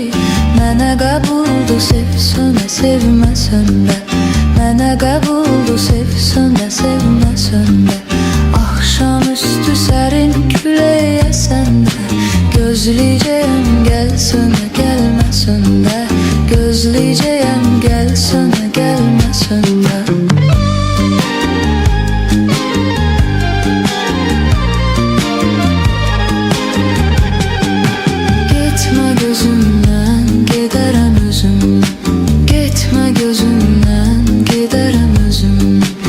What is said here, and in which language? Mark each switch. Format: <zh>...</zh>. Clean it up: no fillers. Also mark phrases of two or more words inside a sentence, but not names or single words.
<az>Mənə qəbuldur sevsən də sevməsən də, mənə qəbuldur sevsən də sevməsən də. Axşamüstü sərin küləyəsən də, gözləyəcəyəm gəlsən də gəlməsən də.</az> <tr>Gözleyeceğim gelsen de gelmesen de. Gitme gözümden giderem özüm. Gitme gözümden giderem özüm.</tr>